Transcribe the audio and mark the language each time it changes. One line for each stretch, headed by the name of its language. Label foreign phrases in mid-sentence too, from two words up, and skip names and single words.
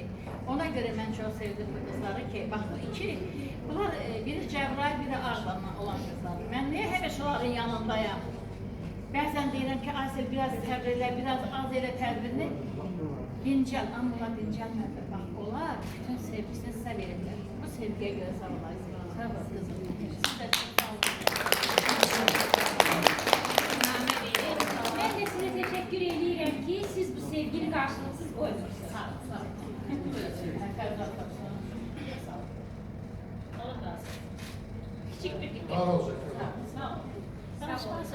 Azerbaijani: Ona görə mən çox sevdim bu qızları ki, baxın, bunlar biri Cəbrayıl, biri Ağdamdan olan qızlardır. Mən niyə həmişə onların yanındayam? Bəzən deyirəm ki, Aysel biraz təbir elə, biraz az elə təbirini dincəl, amma onlar dincəlmədir. Bax, onlar bütün sevgisini sizə verirlər. Bu sevgiyə görə sağ olayısınız. Sağ olun qızım. Siz də çox sağ olun.
Turkish: Ben de size teşekkür ediyorum ki siz bu sevgili karşılıksız koymuşsunuz.
Azerbaijani: Sağ olun, sağ olun. Allah razı olsun. Küçük bir Sağ olun. Sağ olun. Sağ olun.